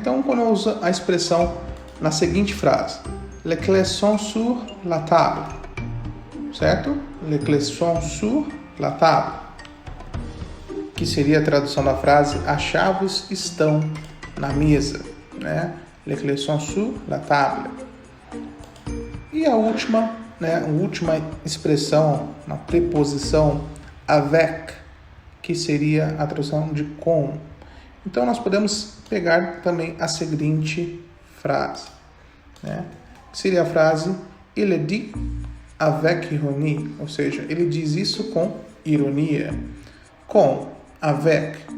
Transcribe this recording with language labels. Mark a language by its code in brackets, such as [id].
[pt] Então, quando eu uso a expressão na seguinte frase, [fr] les clés sont sur la table, [pt] certo? [fr] Les clés sont sur la table, [pt] que seria a tradução da frase, as chaves estão na mesa, né? [fr] Les clés sont sur la table. [pt] E a última expressão, na preposição avec, que seria a tradução de com. Então, nós podemos pegar também a seguinte frase, né? Que seria a frase [fr] il dit avec ironie, [pt] ou seja, ele diz isso com ironia, com, avec.